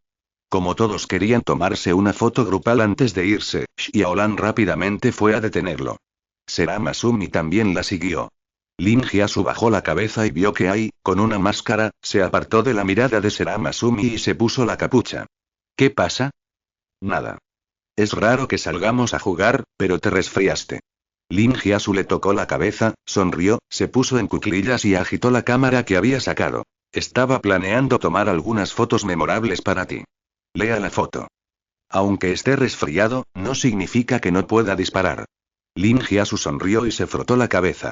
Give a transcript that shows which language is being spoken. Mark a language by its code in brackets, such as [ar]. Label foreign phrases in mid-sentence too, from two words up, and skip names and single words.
[es] Como todos querían tomarse una foto grupal antes de irse, Xiaolan rápidamente fue a detenerlo. Sera Masumi también la siguió. Lin Hyasu bajó la cabeza y vio que con una máscara, se apartó de la mirada de Sera Masumi y se puso la capucha. ¿Qué pasa? Nada. Es raro que salgamos a jugar, pero te resfriaste. Lin Hyasu le tocó la cabeza, sonrió, se puso en cuclillas y agitó la cámara que había sacado. Estaba planeando tomar algunas fotos memorables para ti. Lea la foto. Aunque esté resfriado, no significa que no pueda disparar. Lin Hyasu sonrió y se frotó la cabeza.